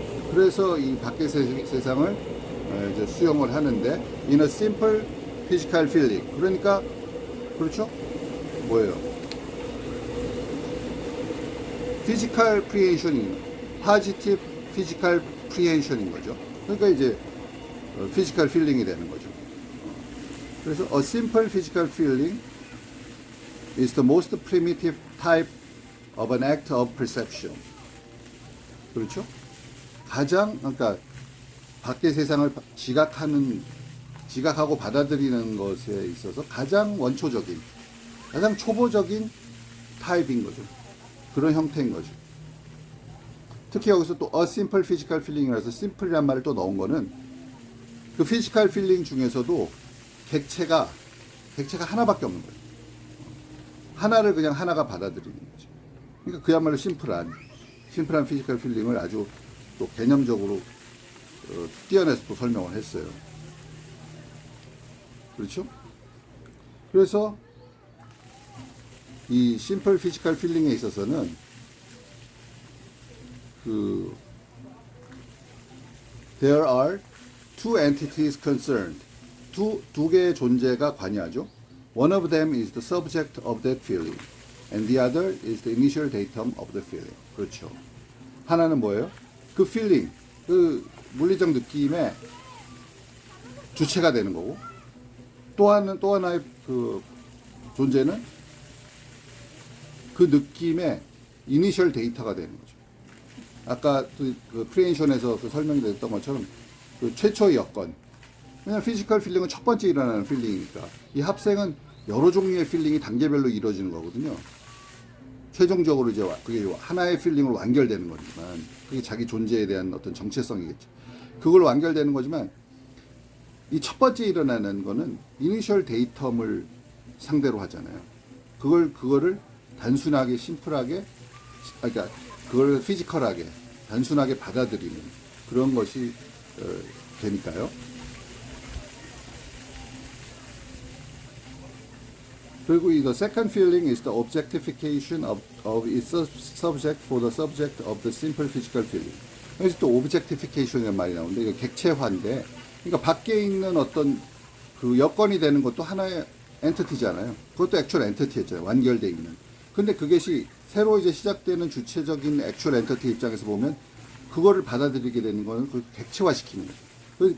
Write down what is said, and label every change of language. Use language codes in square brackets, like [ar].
[ko] 그래서 이 밖의 세상을 이제 수용을 하는데 [en] in a simple physical feeling. [ko] 그러니까 그렇죠? 뭐예요? physical prehension이 positive physical prehension인 거죠. 그러니까 이제 physical feeling이 되는 거죠. [en] 그래서 a simple physical feeling is the most primitive type of an act of perception. [ko] 그렇죠? 그러니까 밖의 세상을 지각하고 받아들이는 것에 있어서 가장 원초적인, 가장 초보적인 타입인 거죠. 그런 형태인 거죠. 특히 여기서 또 a simple physical feeling이라서 simple이란 말을 또 넣은 거는 그 physical feeling 중에서도 객체가 하나밖에 없는 거예요. 하나를 그냥 하나가 받아들이는 거죠. 그러니까 그야말로 심플한 physical feeling을 아주 또 개념적으로 띄어내서 또 설명을 했어요. 그렇죠? 그래서 이 심플 피지컬 필링에 있어서는 [en] there are two entities concerned. [ko] 두 개의 존재가 관여하죠. [en] One of them is the subject of that feeling, and the other is the initial datum of the feeling. [ko] 그렇죠. 하나는 뭐예요? 그 feeling, 그 물리적 느낌의 주체가 되는 거고, 또 하나의 그 존재는 그 느낌의 이니셜 데이터가 되는 거죠. 아까 그 프리헨션에서 그 설명이 됐던 것처럼 그 최초의 여건. 왜냐하면 피지컬 필링은 첫 번째 일어나는 필링이니까 이 합생은 여러 종류의 필링이 단계별로 이루어지는 거거든요. 최종적으로 이제 그게 하나의 필링으로 완결되는 거지만 그게 자기 존재에 대한 어떤 정체성이겠죠. 그걸로 완결되는 거지만 이 첫 번째 일어나는 거는 이니셜 데이텀을 상대로 하잖아요. 그거를 단순하게 심플하게 그러니까 그걸 피지컬하게 단순하게 받아들이는 그런 것이 되니까요. 그리고 이 [en] the second feeling is the objectification of its subject for the subject of the simple physical feeling. [ko] 여기서 또 objectification이라는 말이 나오는데 이거 객체화인데, 그러니까 밖에 있는 어떤 그 여건이 되는 것도 하나의 엔티티잖아요. 그것도 액츄얼 엔티티였잖아요. 완결돼 있는. 근데 그것이 새로 이제 시작되는 주체적인 액츄얼 엔티티 입장에서 보면 그거를 받아들이게 되는 거는 그걸 객체화시키는 거죠.